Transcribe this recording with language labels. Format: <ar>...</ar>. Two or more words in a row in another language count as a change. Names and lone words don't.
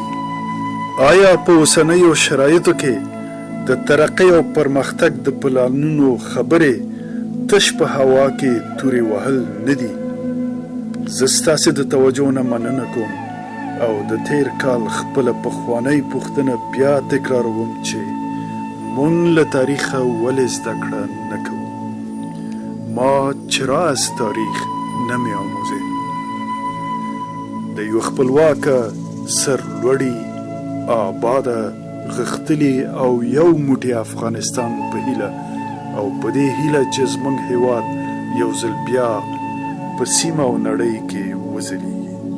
<ps>آیا په اوسنیو شرایطو کې د ترقۍ او پرمختګ د پلانونو خبرې تش په هوا کې تورې وهل نه دي؟ زه ستاسې د توجه نه مننه کوم او د تیر کال خپله پخوانۍ پوښتنه بیا تکراروم چې مونږ له تاریخه ولې زده کړه نه کوو؟</ps> <fa>ما چرا از تاریخ نمی‌آموزیم؟</fa> <ps>د یو خپلواکه، سرلوړي، آباده، غښتلي او یو موټی افغانستان په هیله او په دې هیله چې زموږ هیواد یو ځل بیا په سیمه او نړۍ کې وځلیږي.</ps>